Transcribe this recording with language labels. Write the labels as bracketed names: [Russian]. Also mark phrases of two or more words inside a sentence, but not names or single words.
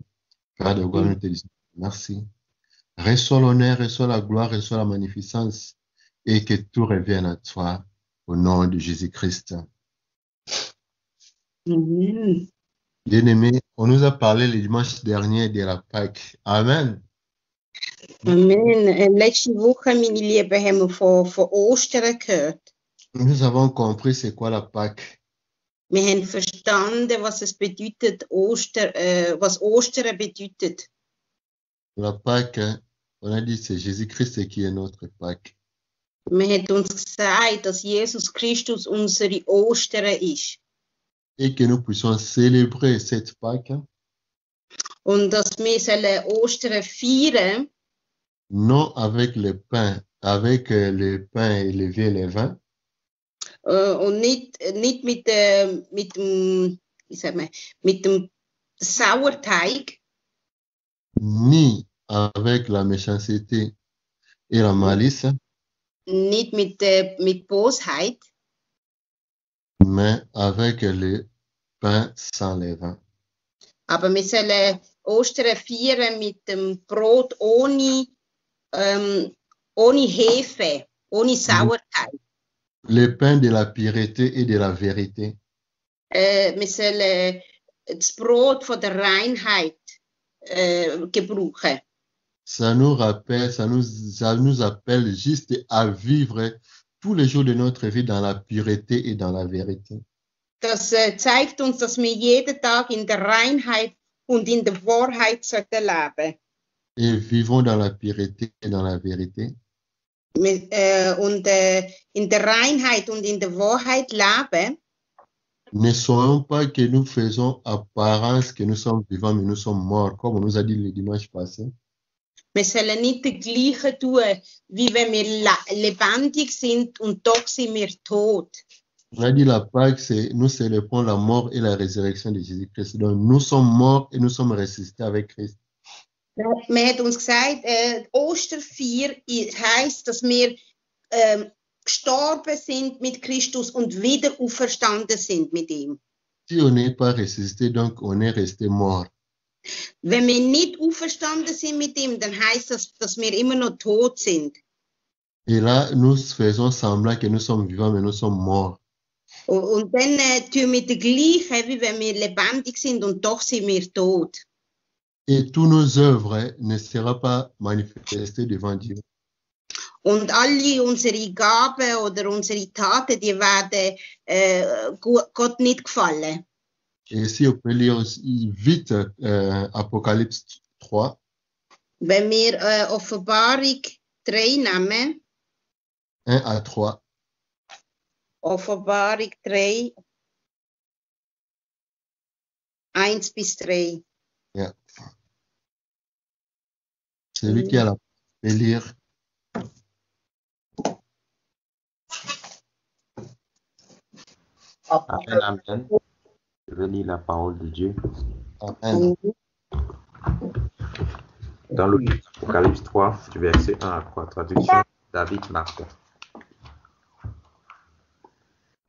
[French] Père de gloire, nous te disons merci. Reçois l'honneur, reçois la gloire, reçois la magnificence et que tout revienne à toi au nom de Jésus-Christ. Bien-aimé, on nous a parlé le dimanche dernier de la Pâque. Amen. Amen. [German] Letzte Woche, meine Lieben, haben wir von Ostern gehört. [French] Nous avons compris c'est quoi la Pâque. [German] Wir haben verstanden, was es bedeutet, was Ostern bedeutet. [French] La Pâque, on a dit c'est Jésus-Christ qui est notre Pâque. [German] Man hat uns gesagt, dass Jesus Christus unsere Ostern ist. [French] Et que nous puissions célébrer cette Pâque. [German] Und dass wir Ostern feiern. [French] Non avec le pain, avec le pain élevé et le vin. [German] Und nicht mit dem Sauerteig. [French] Ni avec la méchanceté et la malice. [German] Nicht mit Bosheit. [French] Mais avec le pain sans levain. [German] Aber wir sollen Ostern feiern mit dem Brot ohne Hefe, ohne Sauerteig. [French] Le pain de la pureté et de la vérité. [German] Wir sollen das Brot von der Reinheit gebrauchen. [French] Ça nous rappelle, ça nous appelle juste à vivre tous les jours de notre vie dans la pureté et dans la vérité. [German] Das zeigt uns, dass wir jeden Tag in der Reinheit und in der Wahrheit sollten leben. [French] Et vivons dans la pureté et dans la vérité. [German] Und in der Reinheit und in der Wahrheit leben. [French] Ne soyons pas que nous faisons apparence que nous sommes vivants, mais nous sommes morts, comme on nous a dit le dimanche passé. [German] Wir sollen nicht das Gleiche tun, wie wenn wir lebendig sind und doch sind wir tot. [French] On a dit la Pâque, c'est nous célébrons la mort et la résurrection de Jésus-Christ. Donc nous sommes morts et nous sommes ressuscités avec Christ. [German] Man hat uns gesagt, Osterfeier heisst, dass wir gestorben sind mit Christus und wieder auferstanden sind mit ihm. [French] Si on n'est pas ressuscité, donc on est resté mort. [German] Wenn wir nicht auferstanden sind mit ihm, dann heisst das, dass wir immer noch tot sind. [French] Et là, nous faisons semblant que nous sommes vivants, mais nous sommes morts. [German] Und dann tun wir das Gleiche, wie wenn wir lebendig sind und doch sind wir tot. [French] Et tous nos œuvres ne seront pas manifestées devant Dieu. [German] Und alle unsere Gaben oder unsere Taten, die werden Gott nicht gefallen. [French] Et si on peut lire vite Apocalypse 3. [German] Wenn wir Offenbarung 3 nehmen. [French] 1 à 3. [German] Offenbarung 3. 1 bis 3. [French] Yeah. Celui qui a la peut lire. Amen, amen. Je vais lire la parole de Dieu. Amen. Dans l'Apocalypse 3, du verset 1 à 3, traduction David Martin.